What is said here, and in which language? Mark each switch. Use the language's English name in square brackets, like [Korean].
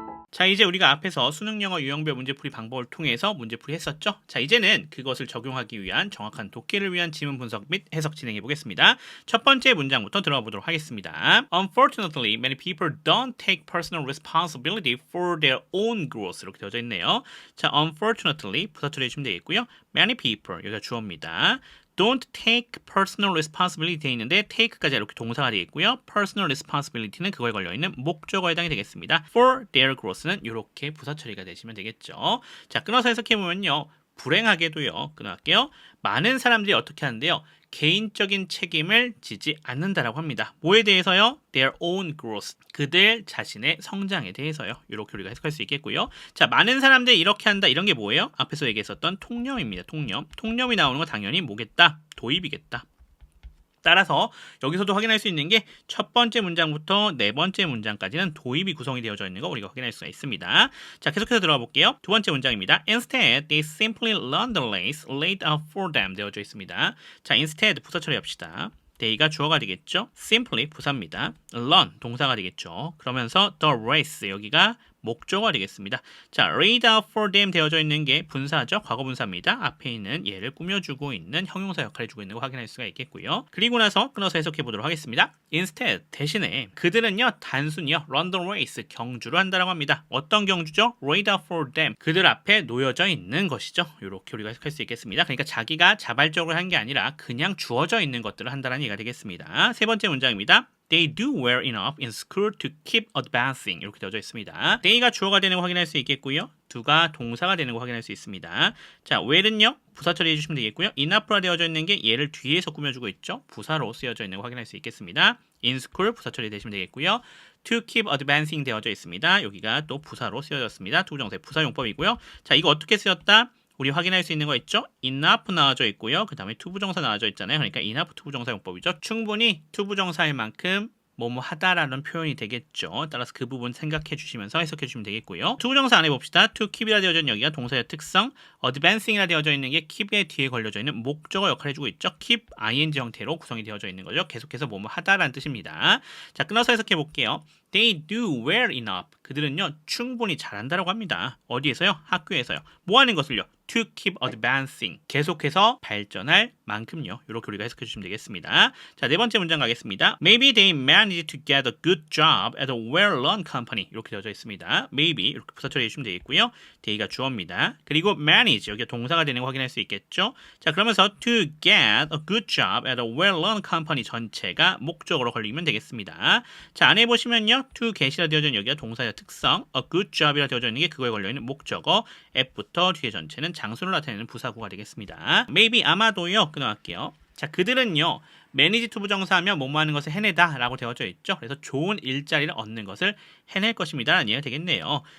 [Korean] 자, 이제 우리가 앞에서 수능영어 유형별 문제풀이 방법을 통해서 문제풀이 했었죠? 자, 이제는 그것을 적용하기 위한 정확한 독해를 위한 지문 분석 및 해석 진행해 보겠습니다. 첫 번째 문장부터 들어가 보도록 하겠습니다. [English] Unfortunately, many people don't take personal responsibility for their own growth. [Korean] 이렇게 되어져 있네요. 자, unfortunately 부사 처리해 주시면 되겠고요. [English] Many people, [Korean] 여기가 주어입니다. [English] Don't take personal responsibility [Korean] 되어 있는데 take까지 이렇게 동사가 되겠고요. [English] personal responsibility [Korean] 는 그거에 걸려있는 목적어에 해당이 되겠습니다. [English] for their growth [Korean] 는 이렇게 부사 처리가 되시면 되겠죠. 자, 끊어서 해석해보면요. 불행하게도요. 끊어갈게요. 많은 사람들이 어떻게 하는데요. 개인적인 책임을 지지 않는다라고 합니다. [English] 뭐에 대해서요? Their own growth. [Korean] 그들 자신의 성장에 대해서요. 이렇게 우리가 해석할 수 있겠고요. 자, 많은 사람들이 이렇게 한다. 이런 게 뭐예요? 앞에서 얘기했었던 통념입니다. 통념. 통념이 나오는 건 당연히 뭐겠다? 도입이겠다. 따라서 여기서도 확인할 수 있는 게 첫 번째 문장부터 네 번째 문장까지는 도입이 구성이 되어져 있는 거 우리가 확인할 수가 있습니다. 자, 계속해서 들어가 볼게요. 두 번째 문장입니다. [English] Instead, they simply learn the lessons laid out for them [Korean] 되어져 있습니다. 자, instead 부사 처리합시다. they가 주어가 되겠죠. simply 부사입니다. learn 동사가 되겠죠. 그러면서 the race 여기가 목적어가 되겠습니다. 자, [English] laid out for them [Korean] 되어져 있는 게 분사죠. 과거 분사입니다. 앞에 있는 얘를 꾸며주고 있는 형용사 역할을 해주고 있는 거 확인할 수가 있겠고요. 그리고 나서 끊어서 해석해 보도록 하겠습니다. Instead, 대신에 그들은요, 단순히요, [English] run the race, [Korean] 경주를 한다라고 합니다. 어떤 경주죠? [English] laid out for them, [Korean] 그들 앞에 놓여져 있는 것이죠. 이렇게 우리가 해석할 수 있겠습니다. 그러니까 자기가 자발적으로 한 게 아니라 그냥 주어져 있는 것들을 한다는 얘기가 되겠습니다. 세 번째 문장입니다. [English] They do well enough in school to keep advancing. [Korean] 이렇게 되어져 있습니다. they가 주어가 되는 거 확인할 수 있겠고요. do가 동사가 되는 거 확인할 수 있습니다. 자, well은요. 부사 처리해 주시면 되겠고요. enough라 되어져 있는 게 얘를 뒤에서 꾸며주고 있죠. 부사로 쓰여져 있는 거 확인할 수 있겠습니다. in school 부사 처리 되시면 되겠고요. [English] to keep advancing [Korean] 되어져 있습니다. 여기가 또 부사로 쓰여졌습니다. 투부정사의 부사용법이고요. 자, 이거 어떻게 쓰였다? 우리 확인할 수 있는 거 있죠? enough 나와져 있고요. 그 다음에 투부정사 나와져 있잖아요. 그러니까 enough 투부정사 용법이죠. 충분히 투부정사일 만큼 뭐뭐 하다라는 표현이 되겠죠. 따라서 그 부분 생각해 주시면서 해석해 주시면 되겠고요. 투부정사 안에 봅시다. to keep이라 되어져 있는 여기가 동사의 특성, advancing이라 되어져 있는 게 keep의 뒤에 걸려져 있는 목적어 역할을 해주고 있죠. keep ing 형태로 구성이 되어져 있는 거죠. 계속해서 뭐뭐 하다라는 뜻입니다. 자, 끊어서 해석해 볼게요. [English] They do well enough. [Korean] 그들은요, 충분히 잘한다라고 합니다. 어디에서요? 학교에서요. 뭐 하는 것을요? [English] to keep advancing. [Korean] 계속해서 발전할 만큼요. 이렇게 우리가 해석해 주시면 되겠습니다. 자, 네 번째 문장 가겠습니다. [English] Maybe they managed to get a good job at a well-run company. [Korean] 이렇게 되어져 있습니다. Maybe 이렇게 부사 처리해 주시면 되겠고요. they가 주어입니다. 그리고 manage 여기가 동사가 되는 거 확인할 수 있겠죠. 자, 그러면서 [English] to get a good job at a well-run company [Korean] 전체가 목적으로 걸리면 되겠습니다. 자, 안에 보시면요. to get이라 되어져 있는 여기가 동사의 특성, [English] a good job [Korean] 이라 되어져 있는 게 그거에 걸려있는 목적어, F부터 뒤에 전체는 장소를 나타내는 부사구가 되겠습니다. maybe 아마도요. 끊어갈게요. 자, 그들은요. manage to 부정사하면 뭐뭐 하는 것을 해내다 라고 되어져 있죠. 그래서 좋은 일자리를 얻는 것을 해낼 것입니다 라는 이해가 되겠네요.